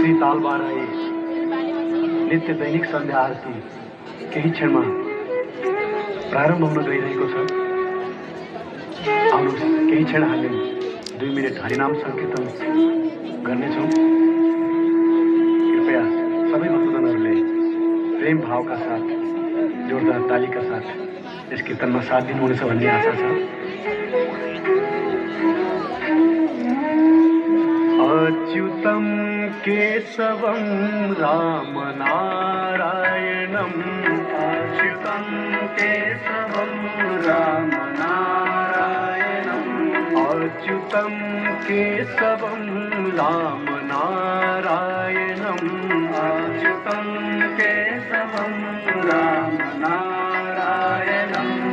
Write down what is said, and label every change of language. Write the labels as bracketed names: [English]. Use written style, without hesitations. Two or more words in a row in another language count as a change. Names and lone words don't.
[Nepali] साल बार आई नित्य दैनिक संध्या आरती केही क्षणमा प्रारम्भ हुन गइरहेको छ। आउनुहोस् केही क्षण हामी 2 मिनेट हरिनाम संकीर्तन गर्नेछौँ। कृपया सबै भक्तजनहरूले प्रेम भावका साथ जोरदार तालीका साथ यस कीर्तनमा साथ दिनुहुनेछ भन्ने आशा छ। [Sanskrit] अच्युतं केशवं रामनारायणं अच्युतं केशवं रामनारायणं अच्युतं केशवं रामनारायणं अच्युतं केशवं रामनारायणं